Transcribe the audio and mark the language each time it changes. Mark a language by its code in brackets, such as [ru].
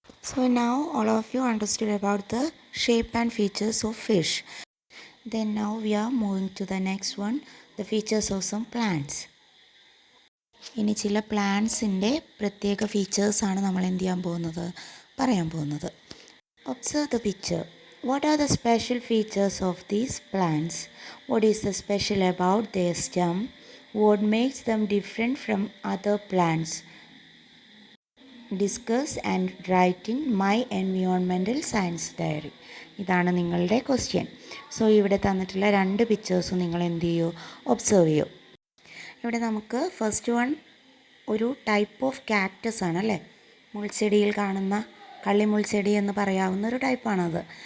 [en] So now all of you understood about the shape and features of fish. Then now we are moving to the next one, the features of some plants. [ml] ഇനി ചില പ്ലാന്റ്സിൻ്റെ പ്രത്യേക ഫീച്ചേഴ്സാണ് നമ്മൾ എന്ത് ചെയ്യാൻ പോകുന്നത്, പറയാൻ പോകുന്നത്. [en] Observe the picture. What are the special features of these plants? What is the special about their stem? What makes them different from other plants? Discuss and write in my environmental science diary. [ml] ഇതാണ് നിങ്ങളുടെ question. So ഇവിടെ തന്നിട്ടുള്ള 2 പിക്ചേഴ്സും നിങ്ങൾ എന്ത് ചെയ്യൂ, observe ചെയ്യൂ. ഇവിടെ നമുക്ക് ഫസ്റ്റ് വൺ ഒരു ടൈപ്പ് ഓഫ് കാക്ടസ് ആണ് അല്ലേ, മുൾച്ചെടിയിൽ കാണുന്ന കള്ളിമുൾച്ചെടി എന്ന് പറയാവുന്ന ഒരു ടൈപ്പാണത്.